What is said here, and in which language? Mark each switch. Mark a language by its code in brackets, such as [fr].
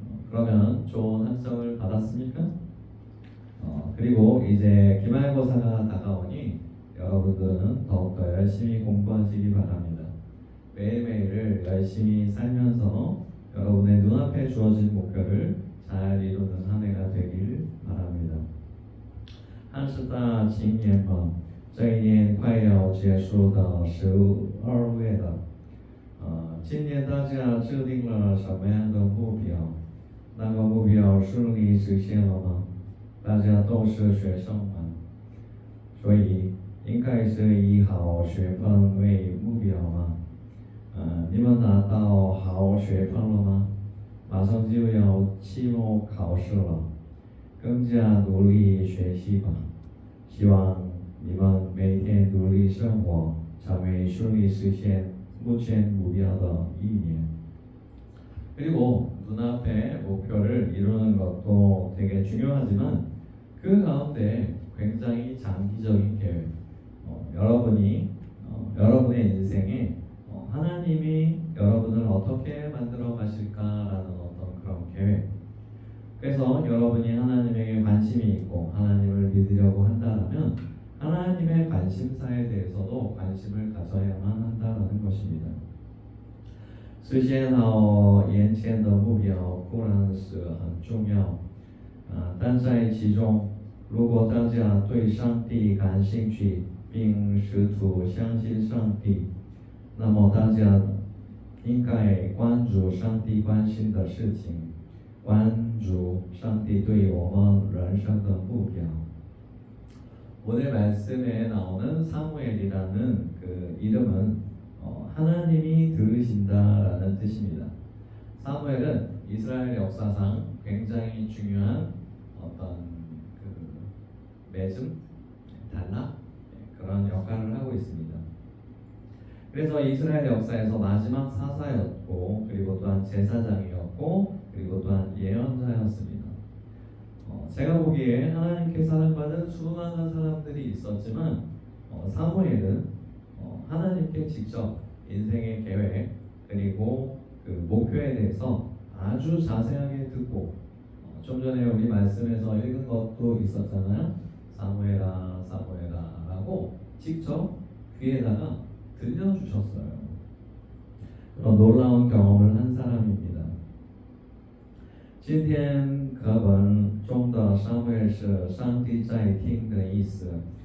[ko] 그러면 좋은 학점을 받았습니까? 그리고 이제 기말고사가 다가오니 여러분들은 더욱더 열심히 공부하시기 바랍니다. 매일매일을 열심히 살면서 여러분의 눈앞에 주어진 목표를 잘 이루는 한 해가 되길 바랍니다. [zh] 汉师大今年这一年快要结束到12月了，今年大家制定了什么样的目标？那个目标顺利实现了吗？大家都是学生嘛，所以应该是以好学分为目标嘛。你们拿到好学分了吗？马上就要期末考试了，更加努力学习吧。希望你们每天努力生活，才会顺利实现目前目标的一年。 [ko] 그리고 눈앞에 목표를 이루는 것도 되게 중요하지만 그 가운데 굉장히 장기적인 계획, 여러분의 인생에 하나님이 여러분을 어떻게 만들어 가실까라는 어떤 그런 계획. 그래서 여러분이 하나님에게 관심이 있고 하나님을 믿으려고 한다면 하나님의 관심사에 대해서도 관심을 가져야만 한다는 것입니다. [zh] 实现好眼前的目标固然是很重要，但在其中，如果大家对上帝感兴趣，并试图相信上帝，那么大家应该关注上帝关心的事情，关注上帝对我们人生的目标。 [ko] 오늘 말씀에 나오는 사무엘이라는 그 이름은 하나님이 들으신다라는 뜻입니다. 사무엘은 이스라엘 역사상 굉장히 중요한 어떤 그 매즘, 단락 그런 역할을 하고 있습니다. 그래서 이스라엘 역사에서 마지막 사사였고 그리고 또한 제사장이었고 그리고 또한 예언자였습니다. 제가 보기에 하나님께 사랑받은 수많은 사람들이 있었지만 사무엘은 하나님께 직접 인생의 계획 그리고 그 목표에 대해서 아주 자세하게 듣고 좀 전에 우리 말씀에서 읽은 것도 있었잖아요. 사무엘아 사무엘아 라고 직접 귀에다가 들려주셨어요. 그런 놀라운 경험을 한 사람입니다. [zh] 今天课本中的撒母耳是上帝在听的意思。